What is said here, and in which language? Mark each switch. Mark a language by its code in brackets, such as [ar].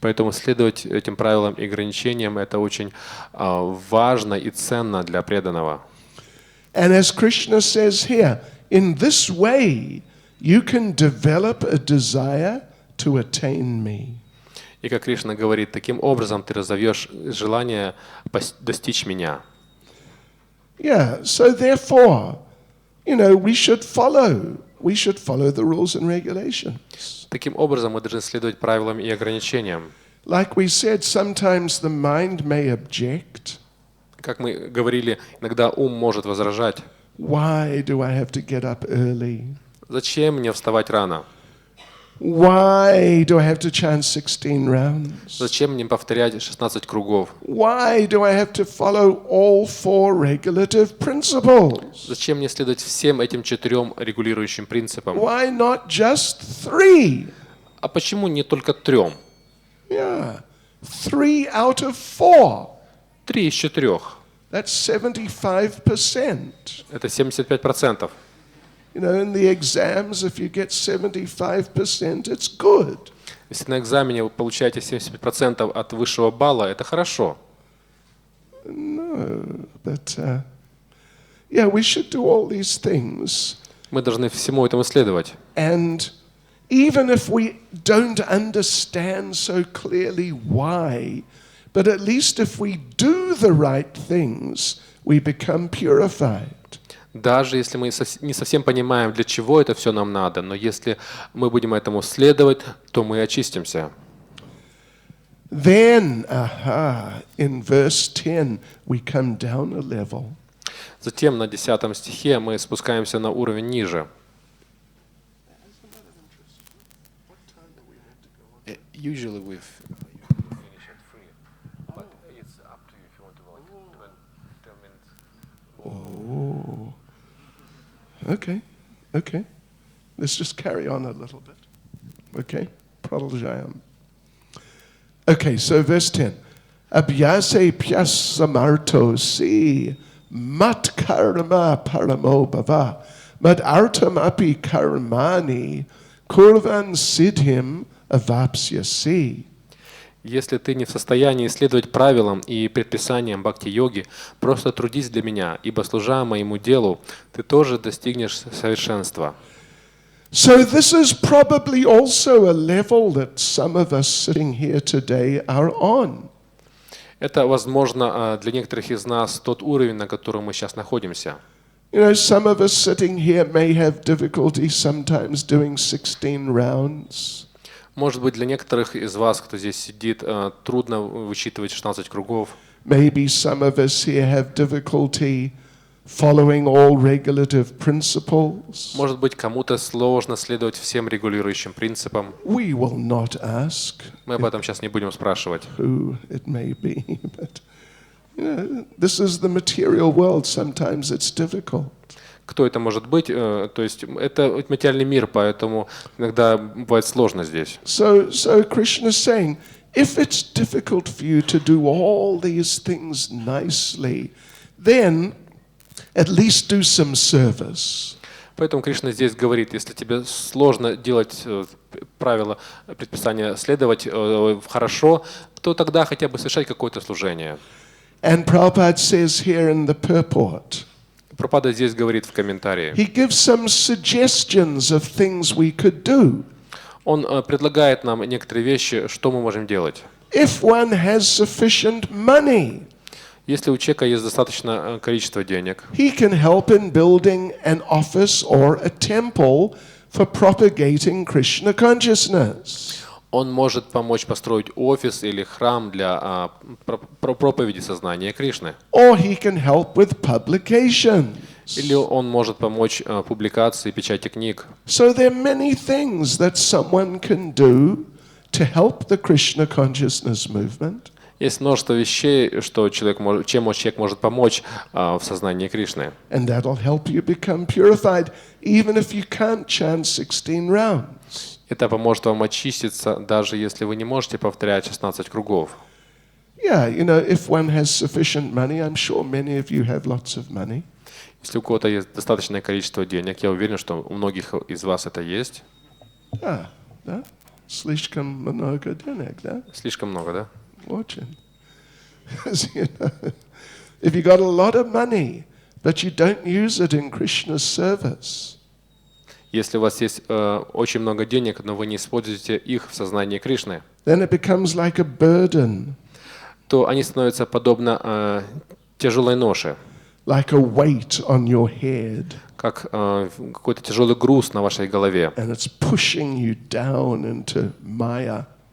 [ru] Поэтому следовать этим правилам и ограничениям — это очень важно и ценно для преданного. [en] And as Krishna says here, in this way, you can develop a desire to attain me. [ru] И как Кришна говорит, таким образом ты разовьешь желание достичь меня. [en] Yeah, so therefore, we should follow the rules and regulations. [ru] Таким образом мы должны следовать правилам и ограничениям. [en] Like we said, sometimes the mind may object. [ru] Как мы говорили, иногда ум может возражать. [en] Why do I have to get up early? [ru] Зачем мне вставать рано? [en] Why do I have to chant 16 rounds? [ru] Зачем мне повторять 16 кругов? [en] Why do I have to follow all 4 regulative principles? [ru] Зачем мне следовать всем этим 4 регулирующим принципам? [en] Why not just 3? [ru] А почему не только 3? [en] Yeah, 3 out of 4. [ru] 3 из 4. [en] That's 75%. [ru] Это 75%. [en] In the exams, if you get 75%, it's good. [ru] Если на экзамене вы получаете 75% от высшего балла, это хорошо. [en] No, but yeah, we should do all these things. [ru] Мы должны всему этому следовать. [en] And even if we don't understand so clearly why, but at least if we do the right things, we become purified. [ru] Даже если мы не совсем понимаем, для чего это все нам надо, но если мы будем этому следовать, то мы очистимся. [en] Then, in verse 10, we come down a level. [ru] Затем на 10 стихе мы спускаемся на уровень ниже. [en] Usually we finish at 3, but it's up to you if you want to go like 10 minutes. Oh. Okay. Let's just carry on a little bit. Okay? Pradalajayam. Okay, so verse 10. [sa] Abhyase pyas samarto si mat karma paramo bhava mad artam api karmani kurvan siddhim avapsyasi. [ru] Если ты не в состоянии следовать правилам и предписаниям бхакти-йоги, просто трудись для меня, ибо, служа моему делу, ты тоже достигнешь совершенства. [en] So this is probably also a level that some of us sitting here today are on. [ru] Это, возможно, для некоторых из нас тот уровень, на котором мы сейчас находимся. [en] Some of us sitting here may have difficulty sometimes doing 16 rounds. [ru] Может быть, для некоторых из вас, кто здесь сидит, трудно вычитывать 16 кругов. [en] Maybe some of us here have difficulty following all regulative principles. [ru] Может быть, кому-то сложно следовать всем регулирующим принципам. [en] We will not ask [ru] Мы об этом сейчас не будем спрашивать. [en] who it may be, but this is the material world. Sometimes it's difficult. [ru] Кто это может быть? То есть это материальный мир, поэтому иногда бывает сложно здесь. [en] So Krishna is saying, if it's difficult for you to do all these things nicely, then at least do some service. [ru] Поэтому Кришна здесь говорит, если тебе сложно делать правила, предписания следовать хорошо, то тогда хотя бы совершать какое-то служение. [en] And Prabhupada says here in the purport, [ru] Прабхупада здесь говорит в комментарии. [en] he gives some suggestions of things we could do. [ru] Он предлагает нам некоторые вещи, что мы можем делать. [en] If one has sufficient money, [ru] Если у человека есть достаточное количество денег, [en] he can help in building an office or a temple for propagating Krishna consciousness. [ru] он может помочь построить офис или храм для проповеди сознания Кришны. [en] Or he can help with publications. [ru] Или он может помочь публикации, печати книг. [en] So there are many things that someone can do to help the Krishna consciousness movement. [ru] Есть множество вещей, чем человек может помочь в сознании Кришны. [en] And that'll help you become purified, even if you can't chant 16 rounds. [ru] Это поможет вам очиститься, даже если вы не можете повторять 16 кругов. [en] Yeah, if one has sufficient money, I'm sure many of you have lots of money. [ru] Если у кого-то есть достаточное количество денег, я уверен, что у многих из вас это есть. Да? Слишком много денег, да? Слишком много, да? Очень. [en] If you got a lot of money, but you don't use it in Krishna's service, [ru] Если у вас есть очень много денег, но вы не используете их в сознании Кришны, [en] then it becomes like a burden, [ru] то они становятся подобно тяжелой ноше, [en] like a weight on your head, [ru] как какой-то тяжелый груз на вашей голове. [en] and it's pushing you down into Maya.